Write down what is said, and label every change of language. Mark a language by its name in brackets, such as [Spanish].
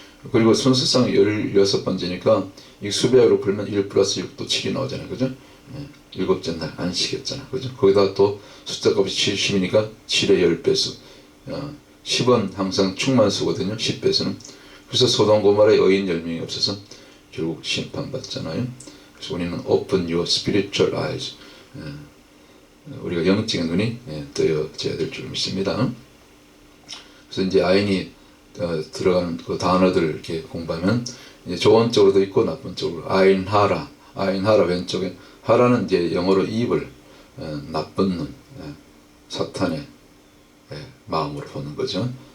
[Korean] 그리고 순서상 16번째니까 이 수배하로 풀면 1 플러스 6도 7이 나오잖아요. 그죠? 일곱째 날 안식했잖아. 그죠? 거기다 또 숫자 값이 70이니까 7의 10배수. 10은 항상 충만수거든요. 10배수는. 그래서 소돔 고모라에 의인 10명이 없어서 결국 심판받잖아요. [English] 그래서 우리는 open your spiritual eyes. [Korean] 우리가 영적인 눈이 뜨여져야 될 줄 믿습니다. 그래서 이제 아인이 들어가는 그 단어들을 이렇게 공부하면 이제 좋은 쪽으로도 있고 나쁜 쪽으로. 아인하라 왼쪽에. 하라는 이제 영어로 evil, 나쁜 눈, 사탄의 마음으로 보는 거죠.